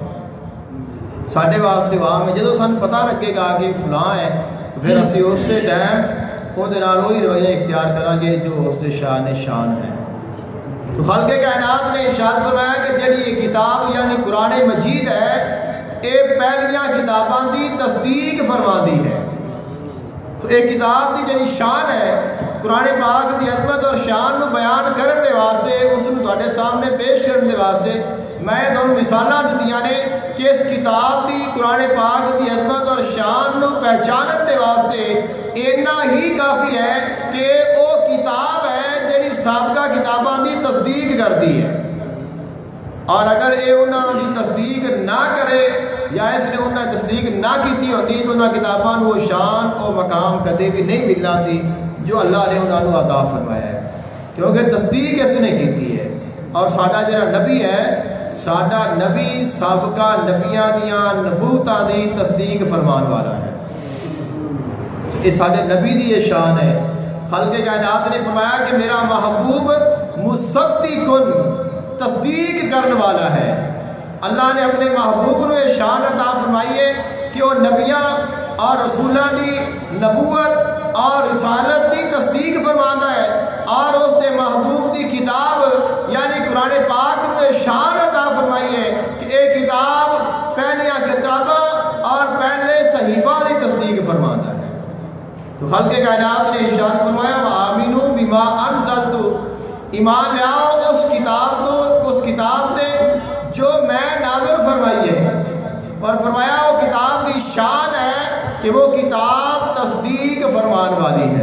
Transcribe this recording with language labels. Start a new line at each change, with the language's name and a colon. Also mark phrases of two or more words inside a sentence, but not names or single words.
Punjabi: ساڈے واسطے وہ عام ہے۔ جدو سانو پتہ لگے گا
Urdu: کہ فلاں ہے پھر اسی اسی ٹائم وہ وہی رویہ اختیار کریں گے جو اس کے شان ہے۔
Punjabi: تو خالق کائنات نے ارشاد فرمایا کہ جڑی یہ کتاب یعنی قرآن مجید ہے یہ پہلیاں کتاباں دی تصدیق فرماندی ہے۔ تو ایک کتاب دی جڑی شان ہے قرآن پاک دی عظمت اور شان نو بیان کرنے دے واسطے، اس نو تواڈے سامنے پیش کرنے دے واسطے میں تمہیں مثالاں دتیاں نے کہ اس کتاب دی قرآن پاک دی عظمت اور شان نو پہچانن دے واسطے اتنا ہی کافی ہے کہ وہ کتاب ہے جڑی سابقہ کتاباں دی تصدیق کرتی ہے، اور اگر یہ انہوں دی تصدیق نہ کرے یا اس نے انہوں نے تصدیق نہ کیتی ہوتی تو انہوں کتاباں وہ شان اور مقام کدے بھی نہیں ملنا سی جو اللہ نے انہوں نے عطا فرمایا ہے، کیونکہ تصدیق اس نے کیتی ہے۔ اور ساڈا جڑا نبی ہے، ساڈا نبی سابقہ نبیاں دیاں نبوتاں دی تصدیق فرمان والا ہے۔ یہ ساڈے نبی دی یہ شان ہے۔
Urdu: خالق کائنات نے فرمایا کہ میرا محبوب مصدقن تصدیق کرنے والا ہے۔ اللہ نے اپنے محبوب کو یہ شان عطا فرمائی ہے کہ وہ نبیاں اور رسولاں دی نبوت اور رسالت کی تصدیق فرماتا ہے، اور اس دے محبوب دی کتاب یعنی قرآن پاک کو یہ شان عطا فرمائی ہے کہ ایک کتاب پہلیاں کتاباں اور پہلے صحیفہ کی تصدیق فرماتا ہے۔
Punjabi: تو خالق کائنات نے ارشاد فرمایا
Arabic: وآمنوا بما انزلت،
Punjabi: ایمان لاؤ اس کتاب تے جو میں نازل فرمائی ہے، اور فرمایا وہ کتاب کی شان ہے کہ وہ کتاب تصدیق فرمان والی ہے۔